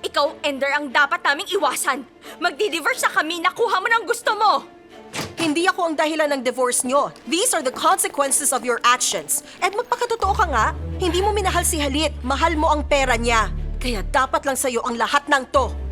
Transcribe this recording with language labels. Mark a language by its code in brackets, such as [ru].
[tl] Ikaw, Ender, ang dapat naming iwasan. Magdi-divorce na kami, nakuha mo ng gusto mo. Hindi ako ang dahilan ng divorce nyo. [en] These are the consequences of your actions. [tl] At magpakatotoo ka nga, hindi mo minahal si Halit. Mahal mo ang pera niya. Kaya dapat lang sa'yo ang lahat ng to.